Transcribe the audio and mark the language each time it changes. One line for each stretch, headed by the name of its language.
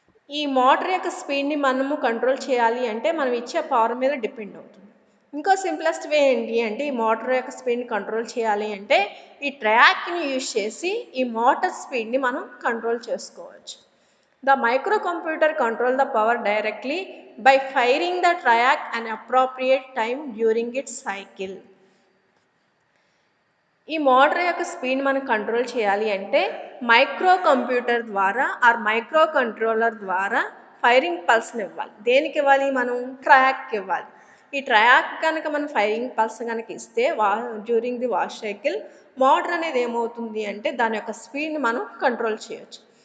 Telugu: ఈ మోటార్ యొక్క స్పీడ్ని మనము కంట్రోల్ చేయాలి అంటే మనం ఇచ్చే పవర్ మీద డిపెండ్ అవుతుంది. ఇంకో సింప్లెస్ట్ వే ఏంటి అంటే ఈ మోటార్ యొక్క స్పీడ్ని కంట్రోల్ చేయాలి అంటే ఈ ట్రయాక్ని యూజ్ చేసి ఈ మోటార్ స్పీడ్ని మనం కంట్రోల్ చేసుకోవచ్చు.
English: The microcomputer control the power directly by firing the triac an appropriate time during its cycle.
Telugu: ఈ మోటార్ యొక్క స్పీడ్ మనం కంట్రోల్ చేయాలి అంటే మైక్రో కంప్యూటర్ ద్వారా ఆర్ మైక్రో కంట్రోలర్ ద్వారా ఫైరింగ్ పల్స్ని ఇవ్వాలి. దేనికి ఇవ్వాలి? మనం ట్రయాక్కి ఇవ్వాలి. ఈ ట్రయాక్ కనుక మనం ఫైరింగ్ పల్స్ కనుక ఇస్తే
English: during the wash cycle
Telugu: motor అనేది ఏమవుతుంది అంటే దాని యొక్క స్పీడ్ని మనం కంట్రోల్ చేయొచ్చు.